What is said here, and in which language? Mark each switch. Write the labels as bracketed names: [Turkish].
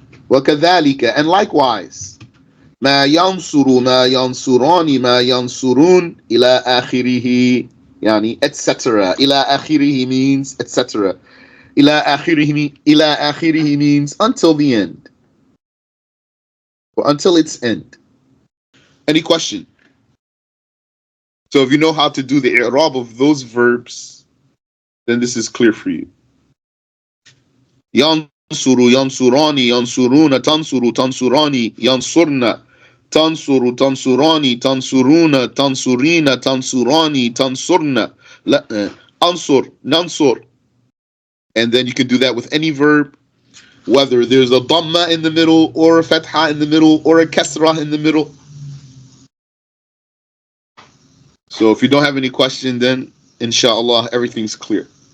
[Arabic] وكذلك, [English] and likewise, [Arabic] ما ينصر ما ينصران ما ينصرون إلى آخره, يعني etc. إلى آخره [English] means etc. إلى آخره means until the end, or until its end. Any question? So if you know how to do the i'rab of those verbs, then this is clear for you. [Arabic] ينصر ينصراني ينصرون تنصر تنصراني ينصرن تنصر تنصراني تنصرون تنصرين تنصراني تنصرن أنصر ننصر. [English] And then you can do that with any verb, whether there's a dhamma in the middle, or a fatha in the middle, or a kasra in the middle. So if you don't have any question, then inshallah everything's clear.